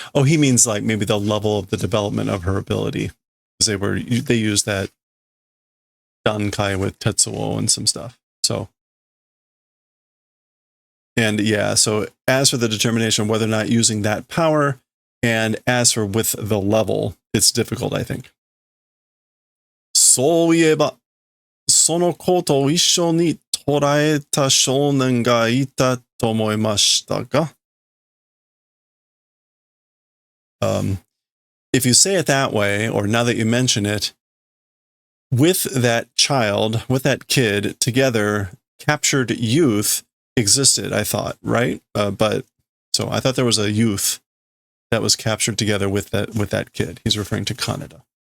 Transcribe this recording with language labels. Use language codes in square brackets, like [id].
[en] Oh, he means like maybe the level of the development of her ability. Because they used that dankai with Tetsuo and some stuff. So, and yeah, so as for the determination of whether or not using that power, and as for with the level, it's difficult, I think. [ja] そういえば、そのことを一緒に捉えた少年がいたと思いましたが。 [en] If you say it that way, or now that you mention it, with that child, with that kid together, captured youth existed, I thought, right? But so I thought there was a youth that was captured together with that kid. He's referring to Kaneda.